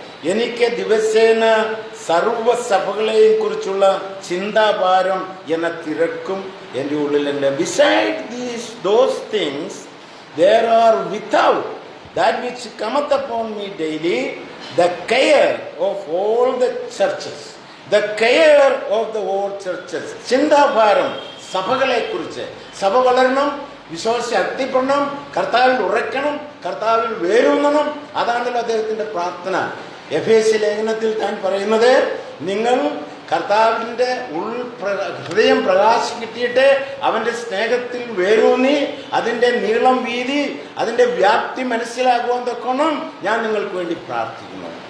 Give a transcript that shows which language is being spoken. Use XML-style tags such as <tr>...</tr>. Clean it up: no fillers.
<ml>എനിക്ക് ദിവസേന സർവ്വസഭകളെയും കുറിച്ചുള്ള ചിന്താഭാരം എന്ന തിരക്കും എൻ്റെ ഉള്ളിലുണ്ട്.</ml> <en>Beside those things there are without that which cometh upon me daily the care of all the churches, the care of the whole churches.</en> <ml>ചിന്താഭാരം സഭകളെ കുറിച്ച്. സഭ വളരണം, വിശ്വാസ ശക്തിപ്പെടണം, കർത്താവിൽ ഉറയ്ക്കണം, കർത്താവിൽ വേരൂന്നണം. അതാണല്ലോ അദ്ദേഹത്തിന്റെ പ്രാർത്ഥന. എഫേസ്യ ലേഖനത്തിൽ താൻ പറയുന്നത്, നിങ്ങൾ കർത്താവിൻ്റെ ഹൃദയം പ്രകാശം കിട്ടിയിട്ട് അവൻ്റെ സ്നേഹത്തിൽ വേരൂന്നി അതിൻ്റെ നീളം വീതി അതിൻ്റെ വ്യാപ്തി മനസ്സിലാക്കുവാൻ തക്കോണം ഞാൻ നിങ്ങൾക്ക് വേണ്ടി പ്രാർത്ഥിക്കുന്നു.</ml>